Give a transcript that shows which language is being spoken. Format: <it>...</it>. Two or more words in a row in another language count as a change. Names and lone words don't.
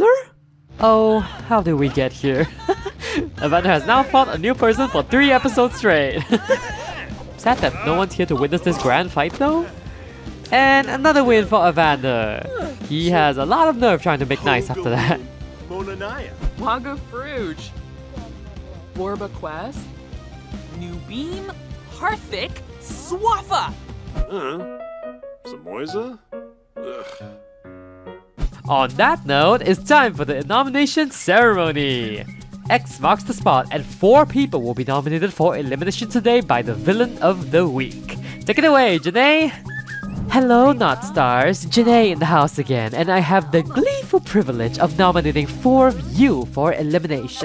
<en>Oh, how did we get here? Evander has now fought a new person for 3 episodes straight. Sad that no one's here to witness this grand fight though. And another win for Evander. He has a lot of nerve trying to make nice after that. Waga Fruge. Borba Quest. New Beam. Harthick. Swaffa. Samoisa? Ugh. On that note, it's time for the nomination ceremony. X marks the spot and 4 people will be nominated for elimination today by the Villain of the Week. Take it away, Janae! Hello, Not Stars, Janae in the house again, and I have the gleeful privilege of nominating 4 of you for elimination.</en>